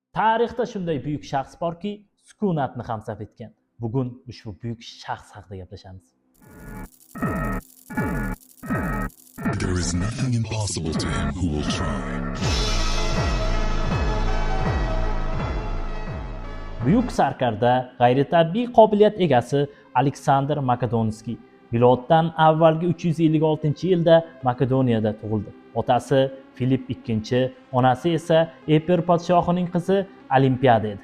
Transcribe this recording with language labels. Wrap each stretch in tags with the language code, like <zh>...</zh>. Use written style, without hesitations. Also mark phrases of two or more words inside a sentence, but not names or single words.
<uz>Tarixda shunday buyuk shaxs borki, sukunatni ham saf etgan. Bugun ushbu buyuk shaxs haqida gaplashamiz.</uz> <en>There is nothing impossible to him who will try.</en> <uz>Buyuk sarkarda g'ayritabiiy qobiliyat egasi Aleksandr Makedonskiy miloddan avvalgi 356-yilda Makedoniyada tug'ildi. Otasi Filip II, onasi esa Eper podshohining qizi Olimpiada edi.</uz>